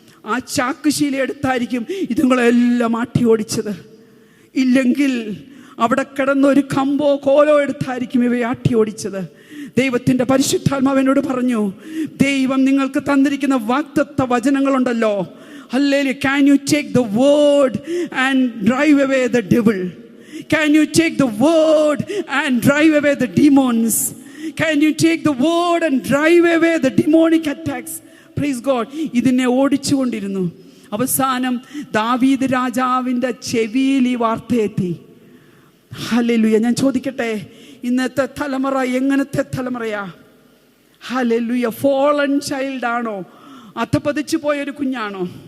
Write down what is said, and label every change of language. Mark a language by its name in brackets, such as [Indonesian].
[Malayalam] ആ ചാക്കുശീല എടുത്തായിരിക്കും ഇതുങ്ങളെല്ലാം ആട്ടി ഓടിച്ചത്. ഇല്ലെങ്കിൽ അവിടെ കിടന്നൊരു കമ്പോ കോലോ എടുത്തായിരിക്കും ഇവയെ ആട്ടി ഓടിച്ചത്. ദൈവത്തിൻ്റെ പരിശുദ്ധാത്മാവിനോട് പറഞ്ഞു, ദൈവം നിങ്ങൾക്ക് തന്നിരിക്കുന്ന വാഗ്ദത്ത വചനങ്ങളുണ്ടല്ലോ, hallelujah. [English] Can you take the word and drive away the devil? Can you take the word and drive away the demons? Can you take the word and drive away the demonic attacks? Praise God. [Malayalam] ഇതിനെ ഓടിച്ചുകൊണ്ടിരുന്നു. അവസാനം ദാവീദ് രാജാവിൻ്റെ ചെവിയിൽ ഈ വാർത്ത എത്തി. Hallelujah. ഞാൻ ചോദിക്കട്ടെ, ഇന്നത്തെ തലമുറ എങ്ങനത്തെ തലമുറയാ? ഹല്ലേലൂയ. [English] fallen child [Malayalam] ആണോ? അധപതിച്ചു പോയൊരു കുഞ്ഞാണോ?